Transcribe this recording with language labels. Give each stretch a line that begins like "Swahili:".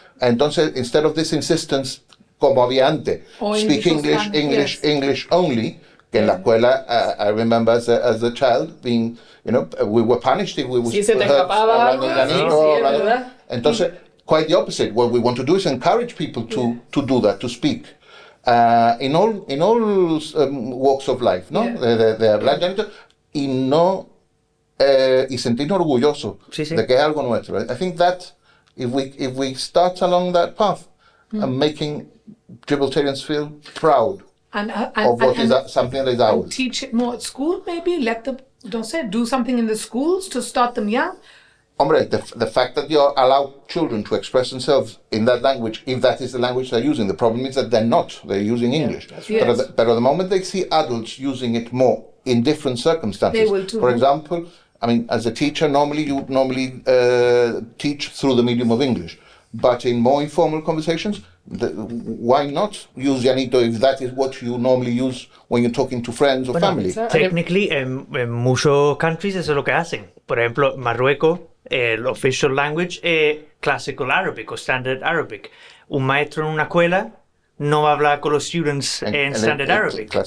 English: Entonces, instead of this insistence,
Spanish: como había antes,
English: speak English only,
Spanish: que en la escuela,
English: I remember as a child being, we were punished if we were
Spanish: hablando llanito.
English: Entonces, quite the opposite. What we want to do is encourage people to do that, to speak. In all walks of life, ¿no?
Spanish: De hablar llanito y sentirnos orgullosos de que es algo nuestro.
English: I think that if we start along that path and making Gibraltarians feel proud of what is something that is ours. And teach it more at school, maybe let them do something in the schools to start them young. Hombre, the fact that you allow children to express themselves in that language, if that is the language they're using, the problem is that they're using English. Right. But the moment they see adults using it more in different circumstances, they will too. For example, I mean, as a teacher, you normally teach through the medium of English. But in more informal conversations, why not use llanito if that is what you normally use when you're talking to friends or family?
Spanish: Technically, en muchos countries eso es lo que hacen. Por ejemplo, Marruecos, el official language es Classical Arabic o Standard Arabic. Un maestro en una escuela no va a hablar con los students en Standard Arabic.